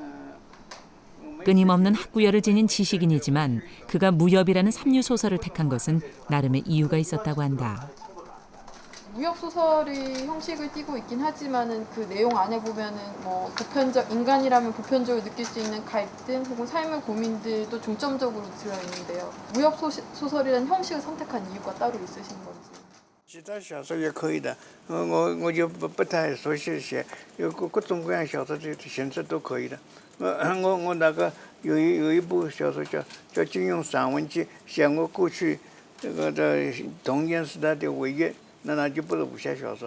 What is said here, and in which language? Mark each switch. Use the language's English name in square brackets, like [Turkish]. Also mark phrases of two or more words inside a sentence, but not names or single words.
[Korean] 끊임없는 학구열을 지닌 지식인이지만 그가 무협이라는 삼류 소설을 택한 것은 나름의 이유가 있었다고 한다. 무협 소설의 형식을 띠고 있긴 하지만은 그 내용 안에 보면은 뭐 보편적 인간이라면 보편적으로 느낄 수 있는 갈등 혹은 삶의 고민들도 중점적으로 들어 있는데요. 무협 소설이라는 형식을 선택한 이유가 따로 있으신 건지? [Chinese] 其他小说也可以的，我就不太熟悉写，有各种各样小说的形式都可以的。我那个有一部小说叫《金庸散文集》，写我过去这个的童年时代的回忆，那就不是武侠小说。